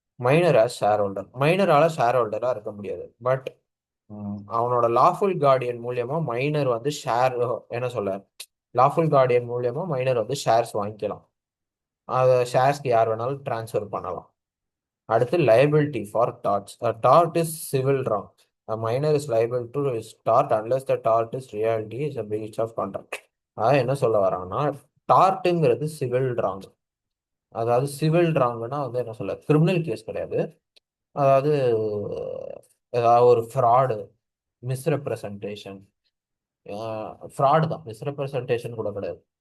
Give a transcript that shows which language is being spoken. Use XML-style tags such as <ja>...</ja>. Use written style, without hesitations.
<en>Minor as shareholder.</en> <ta>மைனரால share ஹோல்டரா இருக்க முடியாது. But அவனோட லாஃபுல் கார்டியன் மூலியமா மைனர் வந்து ஷேர், என்ன சொல்ல, லாஃபுல் கார்டியன் மூலியமா மைனர் வந்து ஷேர்ஸ் வாங்கிக்கலாம். அதை ஷேர்ஸ்க்கு யார் வேணாலும் டிரான்ஸ்ஃபர் பண்ணலாம். அடுத்து</ta> <en>liability for torts. Tort is civil wrong. A minor is liable to his tort unless the tort is reality is a breach of contract.</en> <ta>அதான் என்ன சொல்ல வராங்கன்னா, டார்ட்டுங்கிறது சிவில் ராங். அதாவது சிவில் ராங்னா வந்து என்ன சொல்ல, கிரிமினல் கேஸ் கிடையாது. அதாவது ஏதாவது ஒரு ஃப்ராடு, மிஸ்ரெப்ரசன்டேஷன், ஃப்ராடு தான், மிஸ்ரெப்ரசன்டேஷன் கூட கிடையாது.</ta>